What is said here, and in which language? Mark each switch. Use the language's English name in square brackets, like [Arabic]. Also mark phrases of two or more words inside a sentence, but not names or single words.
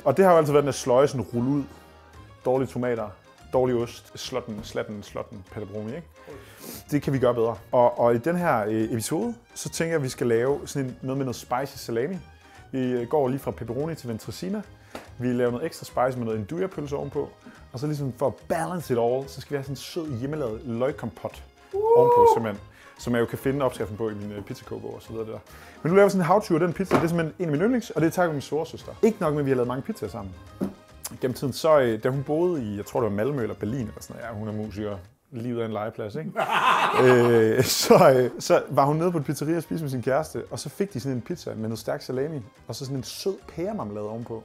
[Danish] Og det har jo altid været den der sløje, sådan rulle ud. Dårlige tomater, dårlig ost, slatten, pepperoni, ikke? Det kan vi gøre bedre. Og i den her episode, så tænker jeg, at vi skal lave sådan noget med noget spicy salami. Vi går lige fra pepperoni til ventricina. Vi laver noget ekstra spicy med noget andouillapølse ovenpå. Og så ligesom for at [English] balance it all, [Danish] så skal vi have sådan en sød hjemmelavet løgkompot ovenpå, simpelthen. Som jeg jo kan finde opskriften på i min pizzakogebog og så videre der. Men nu laver vi sådan en how-to af den pizza. Det er simpelthen en af mine yndlings, og det er takket min storesøster. Ikke nok med, at vi har lavet mange pizzaer sammen. Gennem tiden, så da hun boede i, jeg tror det var Malmø eller Berlin eller sådan noget, ja, hun er musiker, lige ud af en legeplads, ikke? Så var hun nede på et pizzeria og spiste med sin kæreste, og så fik de sådan en pizza med noget stærk salami, og så sådan en sød pæremarmelade ovenpå.